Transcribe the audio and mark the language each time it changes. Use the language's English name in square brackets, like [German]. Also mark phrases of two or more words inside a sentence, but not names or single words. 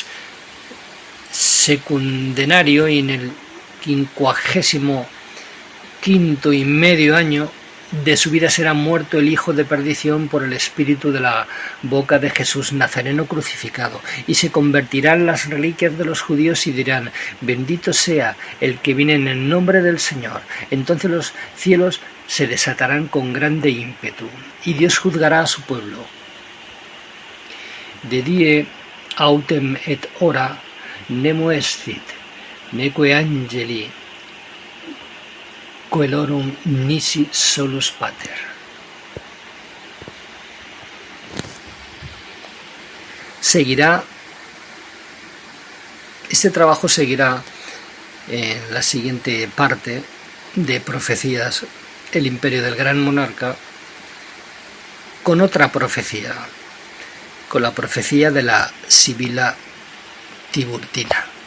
[Spanish] secundenario y en el 55º y medio año de su vida será muerto el hijo de perdición por el espíritu de la boca de Jesús Nazareno crucificado, y se convertirán las reliquias de los judíos y dirán: bendito sea el que viene en el nombre del Señor. Entonces los cielos se desatarán con grande ímpetu, y Dios juzgará a su pueblo. [Latin] De die autem et ora nemo estit, neque angeli coelorum nisi solus pater. [Spanish] Seguirá, este trabajo seguirá en la siguiente parte de profecías, el imperio del gran monarca, con otra profecía, con la profecía de la Sibila Tiburtina.